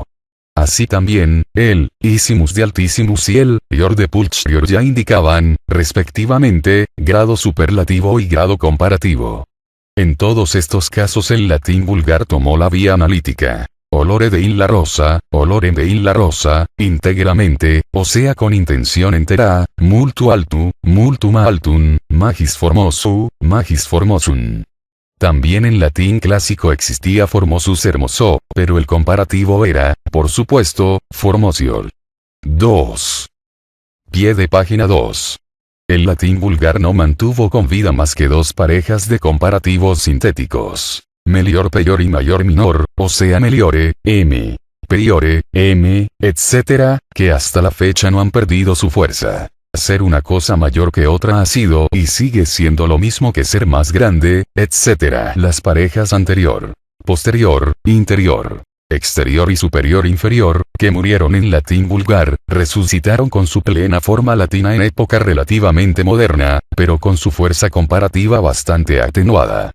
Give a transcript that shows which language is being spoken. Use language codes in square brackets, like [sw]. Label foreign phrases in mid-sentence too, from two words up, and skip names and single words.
[es] Así también, el, isimus de altissimus y el, ior de pulchrior ya indicaban, respectivamente, grado superlativo y grado comparativo. En todos estos casos el latín vulgar tomó la vía analítica. [la] Olore de in la rosa, olore de in la rosa, [es] íntegramente, o sea con intención entera, [la] multu altu, multum altum, magis formosum. [es] También en latín clásico existía formosus hermoso, pero el comparativo era, por supuesto, formosior. 2. Pie de página 2. El latín vulgar no mantuvo con vida más que dos parejas de comparativos sintéticos. [la] Melior peior [es] y mayor minor, o sea meliore, m, peiore, m, etc., que hasta la fecha no han perdido su fuerza. Ser una cosa mayor que otra ha sido y sigue siendo lo mismo que ser más grande, etc. Las parejas anterior, posterior, interior, exterior y superior inferior, que murieron en latín vulgar, resucitaron con su plena forma latina en época relativamente moderna, pero con su fuerza comparativa bastante atenuada.